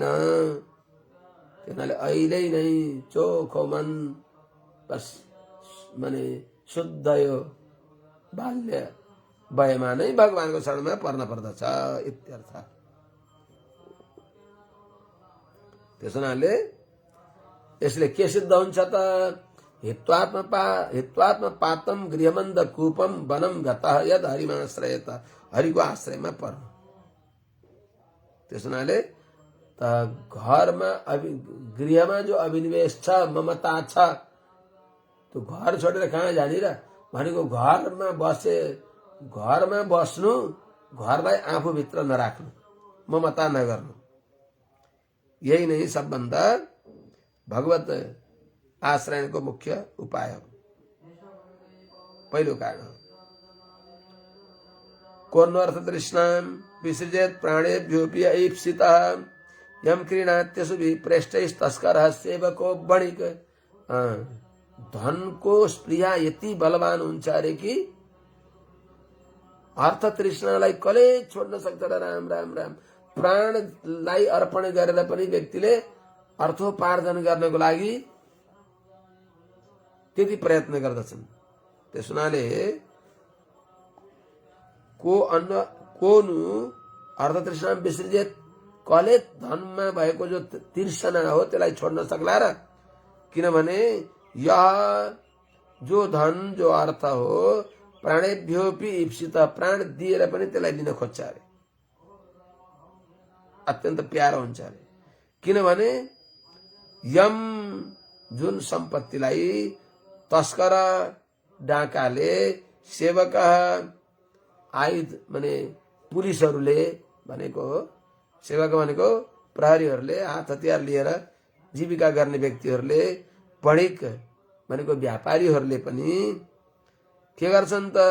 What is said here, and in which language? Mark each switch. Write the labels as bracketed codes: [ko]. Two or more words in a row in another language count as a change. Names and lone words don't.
[ne] त्यही अहिले नै चोखो मन बस माने शुद्ध यो बाल्य वयमा नै भगवानको शरणमा पर्न पर्दछ इत्यर्थ। त्यस हुनाले यसले के सिद्ध हुन्छ त? [sa] हित्वात्म पातम गृहमन्द कूपम वनम गतः यद हरिमाश्रयत, [ne] हरिको आश्रयमा पर्नु। त्यस हुनाले त घरमा गृहमा जो अभिनिवेश छ, ममता छ, त्यो घर छोडेर कहाँ जाने र भनेको घरमा बस्नु, घरलाई आफूभित्र नराख्नु, ममता नगर्नु। यही नै सबभन्दा भगवत आश्रयको मुख्य उपाय हो, पहिलो कारण हो। [sa] कोन्वर्थ तृष्णाम विसृजेत प्राणेभ्योऽपि ऐप्सितः यम क्रीणात्यसु विप्रेष्टैस्तस्करः सेवको वणिक। [ne] धनको स्प्रिया यति बलवान हुन्छ अरे कि अर्थ तृष्णालाई कसले छोड्न सक्छ र? राम राम राम। प्राणलाई अर्पण गरेर पनि व्यक्तिले अर्थोपार्जन गर्नको लागि त्यति प्रयत्न गर्दछन्। त्यस हुनाले [sa] कोनु अर्थतृष्णा विसृजित, [ne] कसले धनमा भएको जो तृष्णा हो त्यसलाई छोड्न सक्ला र? किनभने यह जो धन, जो अर्थ हो, [sa] प्राणेभ्योऽपि ईप्सित, [ne] प्राण दिएर पनि त्यसलाई लिन खोज्छ अरे, अत्यन्त प्यारो हुन्छ अरे। किनभने यम जुन सम्पत्तिलाई तस्कर डाकाले, सेवक आयुध माने पुलिसहरूले भनेको, सेवक भनेको प्रहरीहरूले हात हतियार लिएर जीविका गर्ने व्यक्तिहरूले, वणिक भनेको व्यापारीहरूले पनि के गर्छन् त?